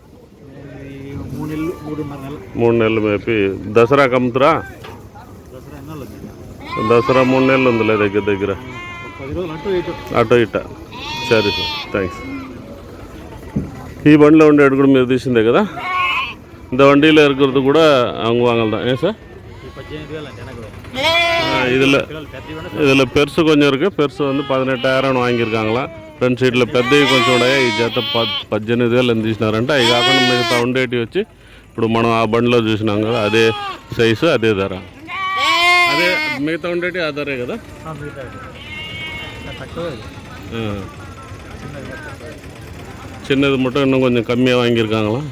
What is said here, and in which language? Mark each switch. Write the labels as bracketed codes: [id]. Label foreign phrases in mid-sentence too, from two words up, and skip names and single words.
[te] 3 నెలలు మేపి దసరాకి అమ్ముతారా? దసరా 3 నెలలు ఉందిలే దగ్గర. అటు ఇట. సరే సార్, థ్యాంక్స్. ఈ బండిలో ఉండేది కూడా మీరు తీసిందే కదా? [ta] இந்த வண்டியில் இருக்கிறது கூட அவங்க வாங்கலாம். ஏன் சார்? இதில் பெருசு கொஞ்சம் இருக்குது. பெருசு வந்து 18,000 வாங்கிருக்காங்களா. [en] front seatలో [te] పెద్దవి కొంచెం ఉన్నాయి. ఈ జత 18,000 తీసినారంట. అవి కాకుండా మిగతా ఉండేటివి వచ్చి ఇప్పుడు మనం ఆ బండిలో చూసినాం కదా, అదే సైజు అదే ధర. అదే మిగతా ఉండేటి ఆ ధరే కదా? [ta] சின்னது மட்டும் இன்னும் கொஞ்சம் கம்மியாக வாங்கியிருக்காங்களா?